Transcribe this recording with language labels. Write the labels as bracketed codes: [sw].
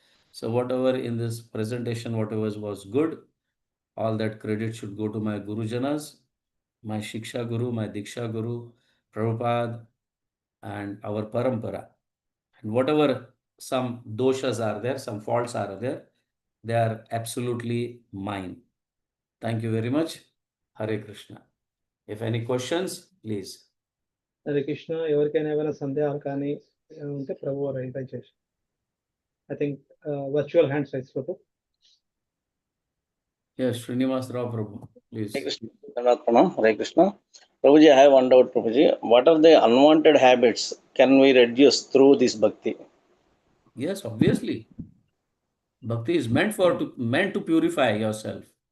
[en] So whatever in this presentation, whatever was good, all that credit should go to my Gurujanas, my Shiksha Guru, my Diksha Guru, Prabhupada, and our Parampara. And whatever some doshas are there, some faults are there, they are absolutely mine. Thank you very much. Hare Krishna. If any questions, please. [te] Hare Krishna. ఎవరికైనా ఏమైనా సందేహాలు కానీ ఉంటే ప్రభు వారు దయచేసి. [en] I think virtual hands raise Prabhu. Yes, Srinivas Rao Prabhu, please. Hare Krishna. Hare Krishna. Prabhuji, I have one doubt, Prabhuji. What are the unwanted habits can we reduce through this bhakti? Yes, obviously. Bhakti is meant to purify yourself.